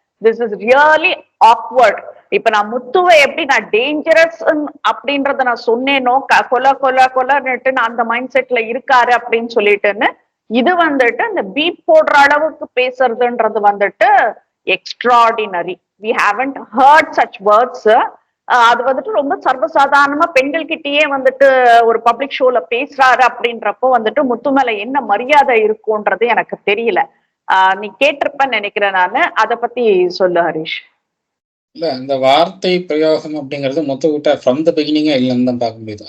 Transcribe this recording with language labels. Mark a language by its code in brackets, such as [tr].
[en] This is really awkward. [ta] இப்ப நான் முத்துவை எப்படி நான் டேஞ்சரஸ் அப்படின்றத நான் சொன்னேனோ, கொலன்னுட்டு நான் அந்த மைண்ட் செட்ல இருக்காரு அப்படின்னு சொல்லிட்டுன்னு, இது வந்துட்டு இந்த பீப் போடுற அளவுக்கு பேசுறதுன்றது வந்துட்டு extraordinary. [en] we haven't heard such words. [ta] அது வந்துட்டு ரொம்ப சர்வசாதாரணமா பெண்கள் கிட்டயே வந்துட்டு ஒரு பப்ளிக் ஷோல பேசுறாரு அப்படின்றப்போ வந்துட்டு முத்து மேல என்ன மரியாதை இருக்கும்ன்றது எனக்கு தெரியல. நீ கேட்டிருப்பன்னு நினைக்கிறேன் நானு. அத பத்தி சொல்லு ஹரிஷ். இல்ல இந்த வார்த்தை பிரயோகம் அப்படிங்கிறது முத்துக்கிட்ட [en] from the பிகினிங்கே [ta] இல்லைன்னு தான் பார்க்க முடியுது.